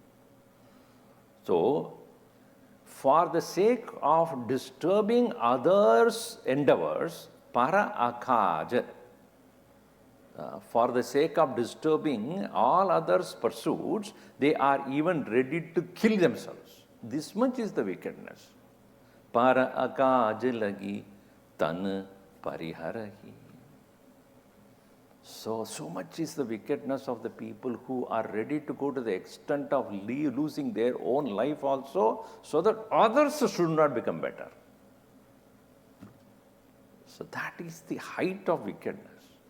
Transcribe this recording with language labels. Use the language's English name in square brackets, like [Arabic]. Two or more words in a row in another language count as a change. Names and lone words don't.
[English] So, for the sake of disturbing others' endeavors, [Awadhi] पर अकाज, [English] for the sake of disturbing all others' pursuits, they are even ready to kill themselves. This much is the wickedness. [Awadhi] पर अकाज लागि तन परिहरहि. [English] So much is the wickedness of the people who are ready to go to the extent of losing their own life also, so that others should not become better. So that is the height of wickedness.